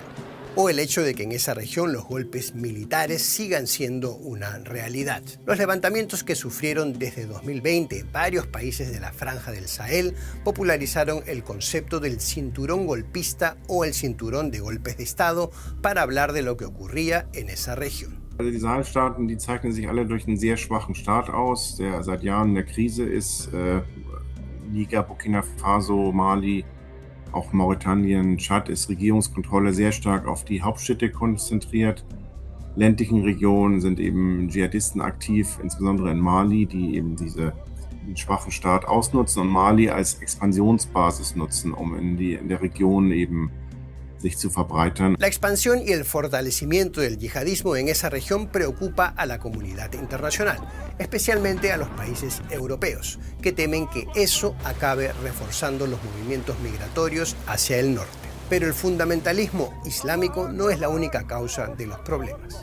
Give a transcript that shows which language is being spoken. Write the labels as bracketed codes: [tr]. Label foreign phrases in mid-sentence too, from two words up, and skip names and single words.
[es] O el hecho de que en esa región los golpes militares sigan siendo una realidad. Los levantamientos que sufrieron desde 2020 varios países de la franja del Sahel popularizaron el concepto del cinturón golpista o el cinturón de golpes de Estado para hablar de lo que ocurría en esa región. [de] Also die Sahelstaaten, die zeichnen sich alle durch einen sehr schwachen Staat aus, der seit Jahren in der Krise ist. Niger, Burkina Faso, Mali, Auch Mauretanien, Tschad ist Regierungskontrolle sehr stark auf die Hauptstädte konzentriert. Ländlichen Regionen sind eben Dschihadisten aktiv, insbesondere in Mali, die eben diesen schwachen Staat ausnutzen und Mali als Expansionsbasis nutzen, um in der Region eben sich zu verbreitern. [es] La expansión y el fortalecimiento del yihadismo en esa región preocupa a la comunidad internacional, especialmente a los países europeos, que temen que eso acabe reforzando los movimientos migratorios hacia el norte. Pero el fundamentalismo islámico no es la única causa de los problemas.